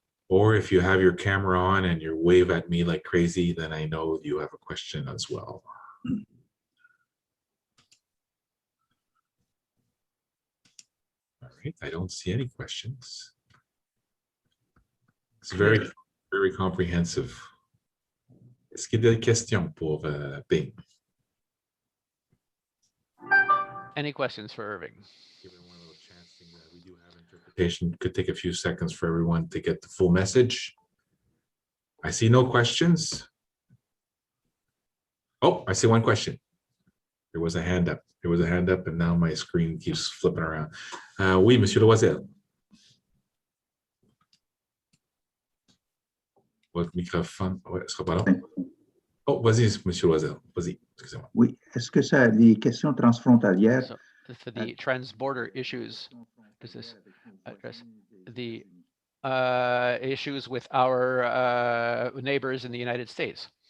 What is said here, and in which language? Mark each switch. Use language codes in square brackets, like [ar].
[en] Or if you have your camera on and you wave at me like crazy, then I know you have a question as well. All right, I don't see any questions. It's very, very comprehensive. [fr] Est-ce qu'il y a des questions pour Bing? [en] Any questions for Irving? Given one little chance thing that we do have interpretation, could take a few seconds for everyone to get the full message. I see no questions. Oh, I see one question. There was a hand up. There was a hand up, and now my screen keeps flipping around. [fr] Oui, Monsieur Loisel. Votre microphone, ouais, sera pas long. Oh, vas-y, Monsieur Loisel. Vas-y, excusez-moi. Oui, est-ce que ça a des questions transfrontalières? [en] So for the trans-border issues, does this address the issues with our neighbors in the United States?